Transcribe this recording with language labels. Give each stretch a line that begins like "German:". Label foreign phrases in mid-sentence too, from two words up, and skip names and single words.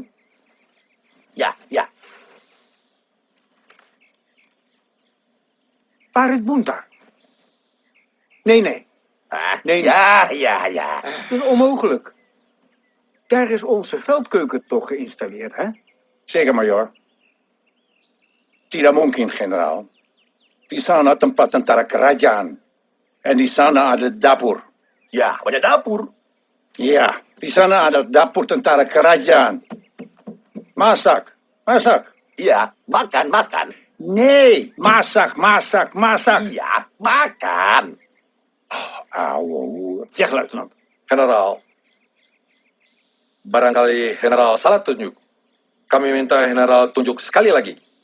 Indonesian: Ya, ya. Parit Buntar.
Dutch: Nee, nee. Nee. Ja, ja, ja. Dat is onmogelijk. Daar is onze veldkeuken toch geïnstalleerd, hè? Zeker, majoor.
Indonesian: Tidak mungkin, generaal. Di sana tempat tentara kerajaan. En di sana ada dapur. Ya, banyak dapur. Ja, di sana ada dapur tentara kerajaan. Masak, masak. Iya, makan, makan. Nee, masak, masak, masak. Iya, makan.
Dutch: Auw, zeg luitenant.
Indonesian: Generaal, barangkali general salah tunjuk. Kami minta general tunjuk sekali lagi.